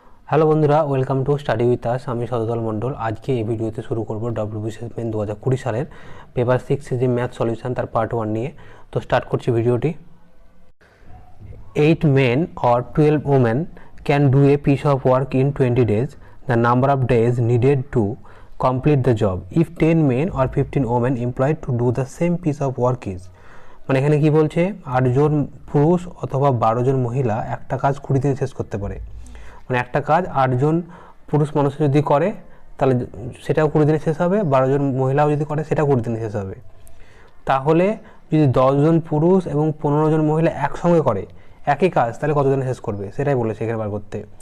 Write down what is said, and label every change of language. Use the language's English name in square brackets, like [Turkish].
[Bangla] Hello বন্ধুরা, [English] Welcome to study with us. [Bangla] আমি শতদল মণ্ডল। আজকে এই ভিডিওতে শুরু করব ডব্লিউবিসিএস মেন 2020 সালের পেপার 6 যে ম্যাথ সলিউশন তার পার্ট 1 নিয়ে। তো স্টার্ট করছি ভিডিওটি। [English] 8 men or 12 women can do a piece of work in 20 days. The number of days needed to complete the job if 10 men or 15 women employed to do the same piece of work is। [Bangla] মানে এখানে কি বলছে, 8 জন পুরুষ অথবা 12 জন মহিলা একটা কাজ 20 দিনে শেষ করতে পারে। মানে একটা কাজ 8 জন পুরুষ মানুষ যদি করে তাহলে সেটাও 20 দিনে শেষ হবে, 12 জন মহিলাও যদি করে সেটাও 20 দিনে শেষ হবে। তাহলে যদি 10 জন পুরুষ এবং 15 জন মহিলা একসঙ্গে করে একই কাজ, তাহলে কত দিনে শেষ করবে সেটাই বলেছে এখানে বার করতে।